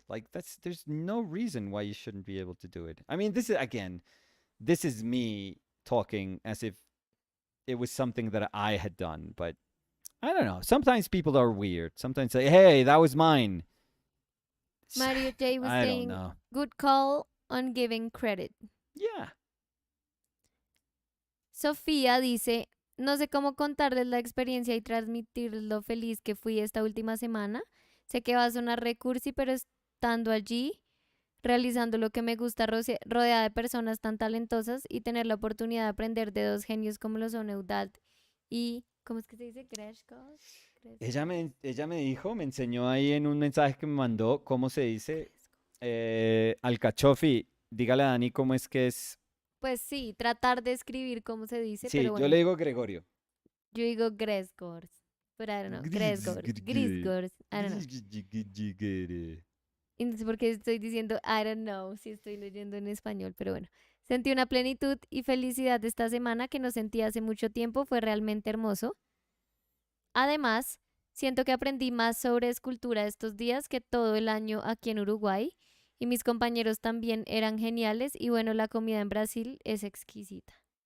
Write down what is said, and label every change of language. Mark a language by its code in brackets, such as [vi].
[en] Like there's no reason why you shouldn't be able to do it. I mean, this is me talking as if it was something that I had done, but I don't know. Sometimes people are weird. Sometimes say, "Hey, that was mine." Mario J was I don't saying, know. good call on giving credit. Yeah. [es] Sofía dice, no sé cómo contarles la experiencia y transmitirles lo feliz que fui esta última semana. Sé que va a sonar recursi, pero estando allí, realizando lo que me gusta, rodeada de personas tan talentosas y tener la oportunidad de aprender de dos genios como lo son Eudald y, ¿cómo es que se dice? Greshko. Ella me dijo, me enseñó ahí en un mensaje que me mandó, cómo se dice, alcachofi. Dígale a Dani cómo es que es. Pues sí, tratar de escribir cómo se dice, Sí, pero yo bueno, le digo Gregorio. yo digo [en] Gresgors, but I don't know, Gresgors, Grisgors, I don't know. [es] Y no sé por qué estoy diciendo [en] I don't know [es] si estoy leyendo en español, pero bueno. Sentí una plenitud y felicidad esta semana que no sentí hace mucho tiempo, fue realmente hermoso. Además, siento que aprendí más sobre escultura estos días que todo el año aquí en Uruguay y mis compañeros también eran geniales y bueno, la comida en Brasil es exquisita.